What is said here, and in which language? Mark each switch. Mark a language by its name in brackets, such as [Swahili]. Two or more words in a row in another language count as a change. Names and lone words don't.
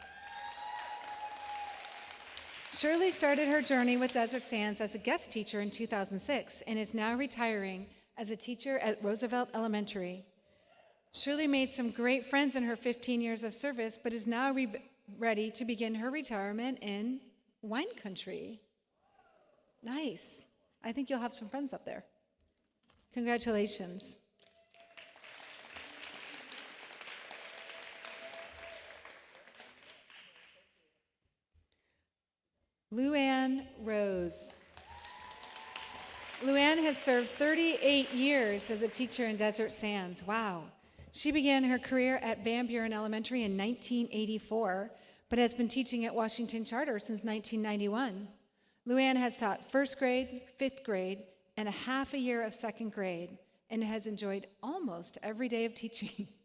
[English] Shirley started her journey with Desert Sands as a guest teacher in 2006 and is now retiring as a teacher at Roosevelt Elementary. Shirley made some great friends in her 15 years of service, but is now ready to begin her retirement in wine country. Nice. I think you'll have some friends up there. Congratulations. Luann Rose. Luann has served 38 years as a teacher in Desert Sands. Wow. She began her career at Van Buren Elementary in 1984, but has been teaching at Washington Charter since 1991. Luann has taught first grade, fifth grade, and a half a year of second grade, and has enjoyed almost every day of teaching.